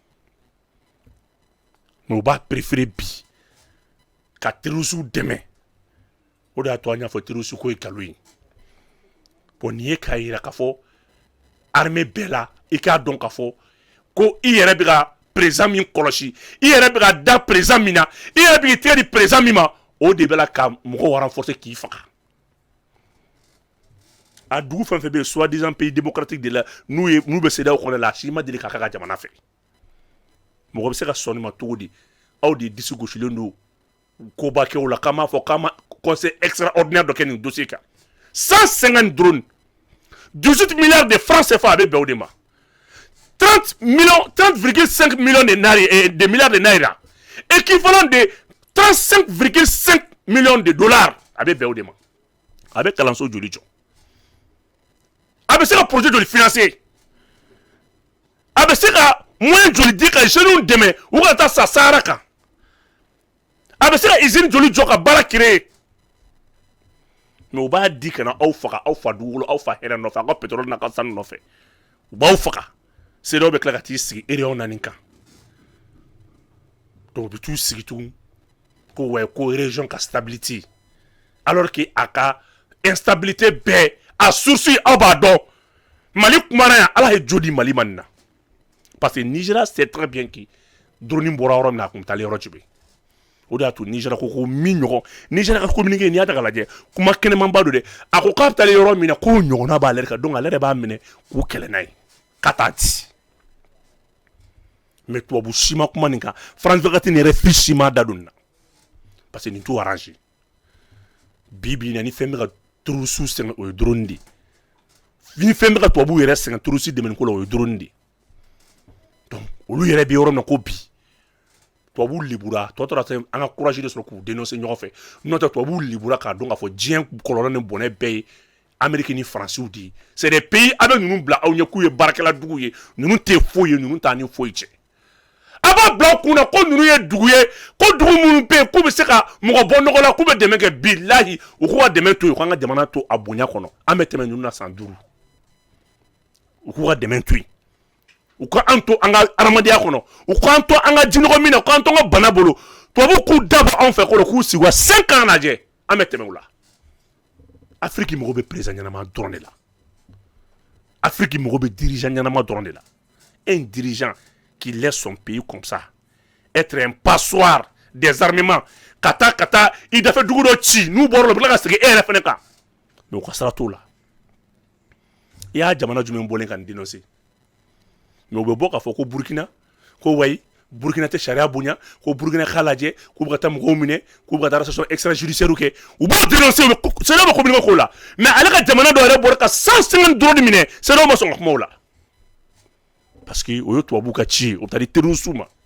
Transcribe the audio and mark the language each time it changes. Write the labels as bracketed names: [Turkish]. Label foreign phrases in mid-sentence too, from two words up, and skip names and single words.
[Bambara] mais u b'a préféré bi ka terroriste dɛmɛ o de y'a to an y'a fɔ terroriste ko ye nkalon ye bon nin ye k'a yira k'a fɔ armée bɛɛ la i k'a dɔn k'a fɔ ko i yɛrɛ bɛ ka président min kɔlɔsi i yɛrɛ bɛ ka da président min na i yɛrɛ bɛ k'i tɛgɛ di président min ma o de bɛ la ka mɔgɔw renforcer k'i faga a dugu fɛn fɛn bɛ yen [French] soi-disant pays démocratique de la [Bambara] n'u bɛ CEDEAO kɔnɔ la a si ma deli k'a k'a ka jamana fɛ mɔgɔ bɛ se ka sɔn nin ma cogo di aw de disi gosilen don koba kɛ o la k'an b'a fɔ k'an ma [French] conseil extraordinaire [Bambara] dɔ kɛ nin dossier kan 150 drones 18 [French] milliards de francs CFA [Bambara] a bɛ bɛn o de ma [French] 30,5 millions de milliards de naira équivalent de 35,5 millions de dollars [Bambara] a bɛ bɛn o de ma a bɛ kalanso joli jɔ a bɛ se ka projet joli financer a bɛ se ka moyen joli di ka jeunes dɛmɛ u ka taa sa Sahara kan a bɛ se ka usine joli jɔ ka baara créer mais u b'a di ka na aw faga aw fa dugukolo aw fa hɛrɛ nɔfɛ aw ka pétrole n'a ka sanu nɔfɛ u b'aw faga CEDEAO bɛ tila ka t'i sigi réunion na nin kan donc u bɛ t'u sigi tugun ko ouais ko région ka stabilité [French] alors que [Bambara] a ka instabilité bɛɛ a source aw b'a dɔn Mali kumana yan ala ye jo di Mali ma nin na [French] parce que Nigeria sait très bien que [Bambara] drone bɔra yɔrɔ min na a kun bɛ taali yɔrɔ jumɛn o de y'a to Nigeria ko min ɲɔgɔn Nigeria ka communiqué n'i y'a ta k'a lajɛ kuma kɛnɛmanba don dɛ a ko k'a bɛ taali yɔrɔ min na k'o ɲɔgɔnna b'ale yɛrɛ kan donc ale yɛrɛ b'a minɛ k'u kɛlɛ n'a ye ka taa di mais tubabu si ma kuma nin kan France 24 nin yɛrɛ fi si ma da don nin na parce que nin t'u arrangé bi bi in na ni fɛn bɛ ka terroriste sɛgɛn o ye drone de ni fɛn bɛ ka tubabu yɛrɛ sɛgɛn terroriste dɛmɛni ko la o ye drone de donc olu yɛrɛ bɛ yɔrɔ min na ko bi tubabu libura tɔ tora an ka courage de sɔrɔ k'u dénoncer ɲɔgɔn fɛ n'o tɛ tubabu libura k'a dɔn k'a fɔ diɲɛ kɔlɔlɔ ni bɔnɛ bɛɛ ye Amérique ni Faransiw de ye [French] c'est des pays [Bambara] a bɛ ninnu bila aw ɲɛ k'u ye baarakɛla dugu ye ninnu tɛ foyi ye ninnu t'a ni foyi cɛ a b'a bila aw kun na ko ninnu ye dugu ye ko dugu minnu bɛ yen k'u bɛ se ka mɔgɔ bɔ nɔgɔ la k'u bɛ dɛmɛ kɛ bilahi u k'u ka dɛmɛ to yen u k'an ka jamana to a bonya kɔnɔ an bɛ tɛmɛ ninnu na san 5 u k'u ka dɛmɛ to yen u ka an to an ka adamadenya kɔnɔ u k'an to an ka jinɔgɔ min na u k'an to an ka bana bolo tubabu k'u daba anw fɛ k'o k'u sigi wa 5 ans lajɛ an bɛ tɛmɛ u la Afrique mago bɛ président ɲɛnama dɔrɔn de la Afrique mago bɛ dirigeant ɲɛnama dɔrɔn de la [French] un dirigeant qui laisse son pays comme ça être un passoire des armements [Bambara] ka taa i dafɛ dugu dɔ ci n'u bɔra la u bɛ tila ka segin e yɛrɛ fɛnɛ kan mais u ka sira t'o la i y'a jamana jumɛn bɔlen ka nin dénoncer mais u bɛ bɔ k'a fɔ ko Burkina ko wayi Burkina tɛ sariya bonya ko Burkina k'a lajɛ k'u bɛ ka taa mɔgɔw minɛ k'u bɛ ka taa [French] arrestation extrajudiciaire [Bambara] kɛ u b'o dénoncer CEDEAO bɛ communiquer k'o la mais ale ka jamana dɔ yɛrɛ bɔra ka 150 drone minɛ CEDEAO ma sɔn ka kuma o la parce que o ye tubabu ka ci ye o bɛ taa di terroriste ma